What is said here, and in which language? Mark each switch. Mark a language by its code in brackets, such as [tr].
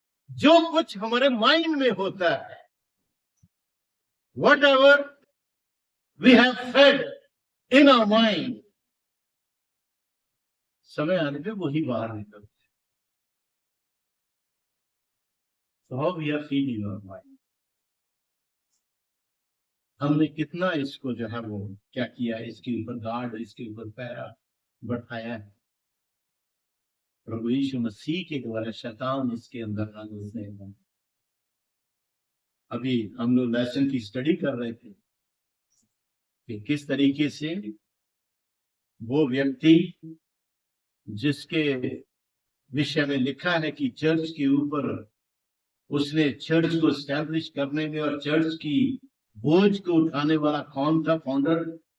[hi] जो कुछ हमारे माइंड में होता है, [en] whatever we have fed in our mind, [hi] समय आने पे वही बाहर निकलते हैं। [en] So how we are feeding our mind? [hi] हमने कितना इसको जो है वो क्या किया, इसके ऊपर गार्ड, इसके ऊपर पैरा बढ़ाया है। प्रभु यीशु मसीह के द्वारा शैतान इसके अंदर ना घुसने देना। अभी हम लोग लेसन की स्टडी कर रहे थे कि किस तरीके से वो व्यक्ति जिसके विषय में लिखा है कि चर्च के ऊपर उसने चर्च को स्टैब्लिश करने में और चर्च की बोझ को उठाने वाला कौन था, फाउंडर,